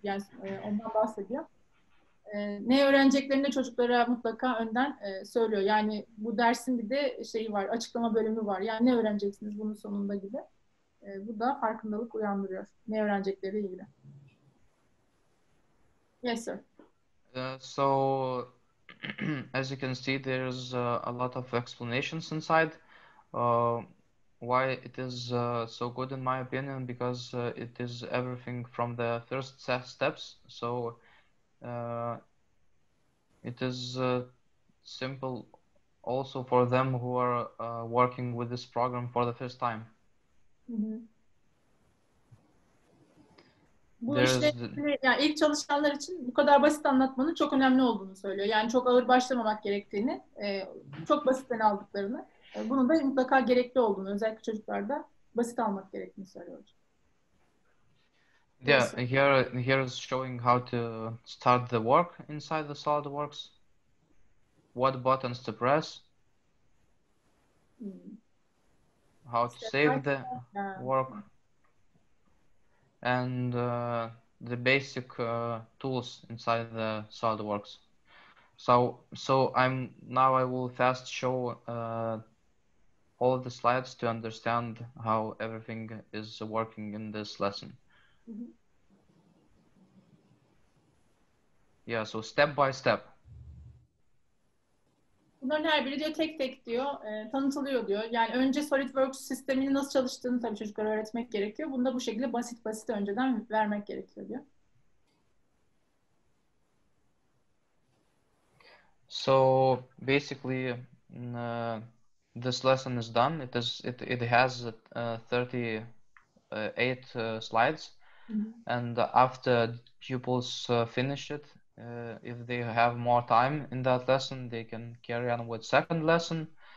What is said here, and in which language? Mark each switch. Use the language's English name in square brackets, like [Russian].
[Turkish] Yani ondan bahsediyor. Ne öğreneceklerini de çocuklara mutlaka önden söylüyor. Yani bu dersin bir de şeyi var, açıklama bölümü var. Yani ne öğreneceksiniz bunun sonunda gibi. Bu da farkındalık uyandırıyor. Ne öğrenecekleri ilgili. [English] Yes, sir. So, as you can see, there's a lot of explanations inside. Why it is so good in my opinion, because it is everything from the first steps. So it is simple also for them who are working with this program for the first time. [Turkish] Bu işte yani ilk çalışanlar için bu kadar basit anlatmanın çok önemli olduğunu söylüyor. Yani çok ağır başlamamak gerektiğini, çok basitten aldıklarını, bunun da mutlaka gerekli olduğunu, özellikle çocuklarda basit almak gerektiğini söylüyor. [English] Yeah, here is showing how to start the work inside the SolidWorks. What buttons to press. How to save the work. And the basic tools inside the SolidWorks. So I will fast show all of the slides to understand how everything is working in this lesson. Yeah, so step by step. [Turkish] Bunların her biri diyor tek tek diyor, tanıtılıyor diyor. Yani önce SolidWorks sisteminin nasıl çalıştığını tabii çocuklara öğretmek gerekiyor. Bunu da bu şekilde basit basit önceden vermek gerekiyor diyor. [English] So basically, this lesson is done. It has 38 slides, and after pupils finish it, if they have more time in that lesson, they can carry on with second lesson.